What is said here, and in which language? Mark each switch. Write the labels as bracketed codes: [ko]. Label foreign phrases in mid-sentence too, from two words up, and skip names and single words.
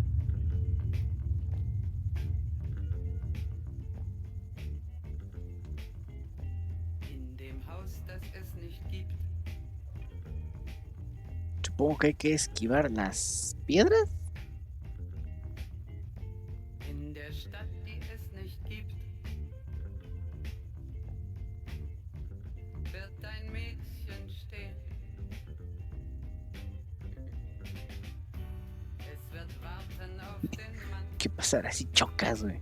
[de] In dem Haus, das es nicht gibt. [es] Supongo que hay que esquivar las piedras. [de] In der Stadt, die es nicht gibt. Wird ein Mädchen stehen. Es wird warten auf den Mann. [es] ¿Qué pasará si chocas, güey?